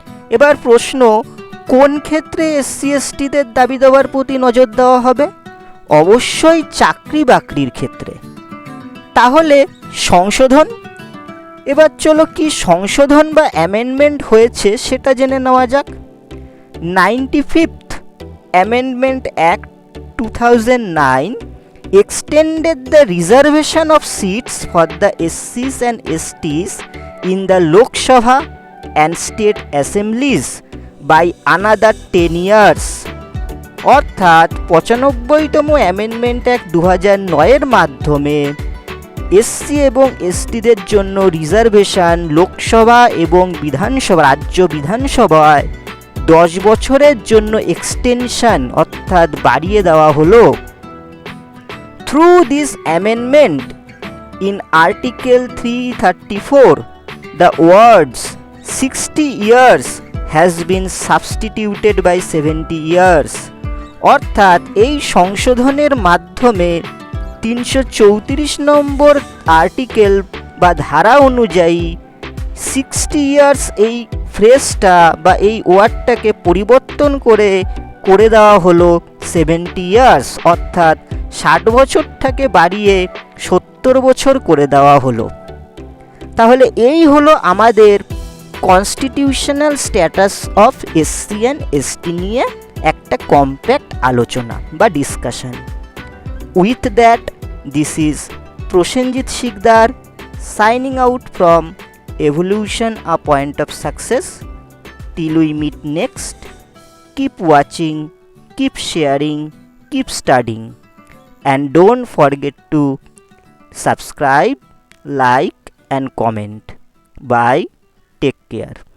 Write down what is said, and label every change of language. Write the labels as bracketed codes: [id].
[bn] এবার প্রশ্ন, কোন ক্ষেত্রে এসসি এসটিদের দাবি দেওয়ার প্রতি নজর দেওয়া হবে? অবশ্যই চাকরি বাকরির ক্ষেত্রে। তাহলে সংশোধন, এবার চলো কি সংশোধন বা অ্যামেন্ডমেন্ট হয়েছে সেটা জেনে নেওয়া যাক। [en] 95th Amendment Act 2009 extended the reservation of seats for the SCs and STs in the Lok Sabha and state assemblies by another 10 years। [bn] অর্থাৎ 95তম অ্যামেন্ডমেন্ট অ্যাক্ট 2009-এর মাধ্যমে এসসি এবং এসটিদের জন্য রিজার্ভেশন লোকসভা এবং বিধানসভা, রাজ্য বিধানসভায় 10 বছরের জন্য এক্সটেনশন অর্থাৎ বাড়িয়ে দেওয়া হলো। [en] Through this amendment in Article 334, the words 60 years has been substituted by 70 years। [bn] অর্থাৎ এই সংশোধনের মাধ্যমে 334 নম্বর আর্টিকেল বা ধারা অনুযায়ী 60 ইয়ার্স এই ফ্রেজটা বা এই ওয়ার্ডটাকে পরিবর্তন করে দেওয়া হলো 70 ইয়ার্স, অর্থাৎ 60 বছরটাকে বাড়িয়ে 70 বছর করে দেওয়া হলো। তাহলে এই হলো আমাদের constitutional status of SC and ST নিয়ে একটা কম্প্যাক্ট আলোচনা বা discussion. [en] With that, this is Prasenjit Shikdar signing out from Evolution a Point of Success. Till we meet next, keep watching, keep sharing, keep studying, and don't forget to subscribe, like and comment. Bye, take care.